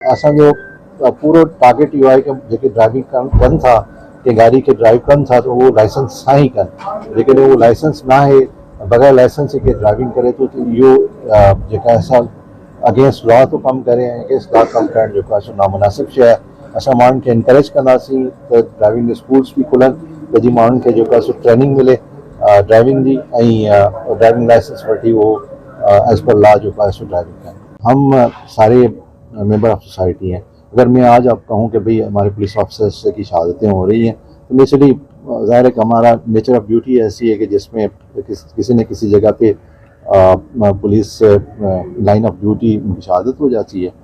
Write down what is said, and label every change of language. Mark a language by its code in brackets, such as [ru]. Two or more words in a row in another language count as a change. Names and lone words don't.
[sd] असांजो पूरो टारगेट इहो आहे कि जेके ड्राइविंग कनि था के गाड़ी खे ड्राइव कनि था तो वो लाइसेंस सां ई कनि। जेकॾहिं उहो लाइसेंस न आहे, बग़ैर लाइसेंस के ड्राइविंग करे थो त इहो जेका असां [en] against law [sd] थो कमु करे ऐं [en] against law [sd] कमु करणु जेको आहे सो नामुनासिब शइ आहे। असां माण्हुनि खे इनकरेज कंदासीं त [en] driving schools [sd] बि खुलनि त जीअं माण्हुनि खे जेको आहे सो ट्रेनिंग मिले ड्राइविंग जी ऐं [en] driving license [sd] वठी वो [en] as per law [sd] जो है सो ड्राइविंग करें। [ur] ہم سارے [en] member of society [ur] ہیں۔ اگر میں آج آپ کہوں کہ بھائی ہمارے [en] police officers [ur] کی شہادتیں ہو رہی ہیں تو نیچرلی ظاہر ہے کہ ہمارا [en] nature of duty [ur] ایسی ہے کہ جس میں کسی نہ کسی جگہ پہ [en] police line of duty [ur] ان کی شہادت ہو جاتی ہے.